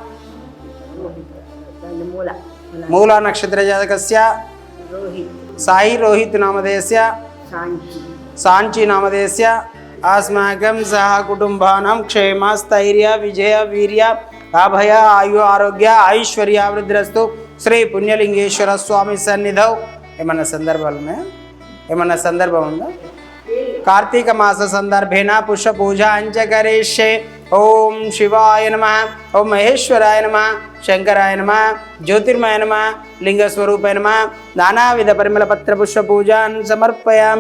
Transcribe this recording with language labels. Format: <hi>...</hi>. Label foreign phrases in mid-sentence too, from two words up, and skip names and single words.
<sa>मूला नक्षत्र जातकस्य साई रोहित नामधेयस्य सांची नामधेयस्य अस्माकं सह कुटुंबानां क्षेम स्थैर्य विजय वीर्य अभय आयु आरोग्य ऐश्वर्य वृद्धिरस्तु श्री पुण्यलिंगेश्वर स्वामी सन्निधौ।</sa> <te>ఏమన్నా సందర్భం ఉందా?</te> <sa>కార్తీక మాస సందర్భేన పుష్ప పూజ అంచకరిష్యే। ఓం శివాయ నమః, ఓం మహేశ్వరాయ నమః, శంకరాయ నమః, జ్యోతిర్మయ నమః, లింగస్వరూపాయ నమః, నానావిధ పరిమళ పత్ర పుష్ప పూజాన్ సమర్పయామి।</sa>